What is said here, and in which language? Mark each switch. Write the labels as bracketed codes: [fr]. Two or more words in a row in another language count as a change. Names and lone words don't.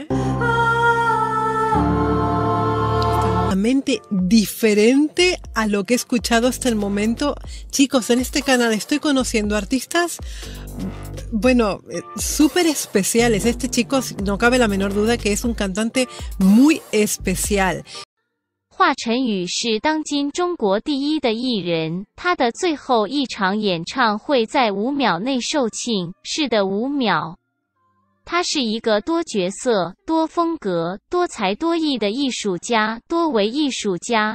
[es] Totalmente diferente a lo que he escuchado hasta el momento. Chicos, en este canal estoy conociendo artistas, bueno, súper especiales. Este chico, no cabe la menor duda que es un cantante muy especial. [zh] 华晨宇是当今中国第一的艺人，他的最后一场演唱会在5秒内售罄，是的5秒。他是一个多角色、多风格、多才多艺的艺术家，多维艺术家。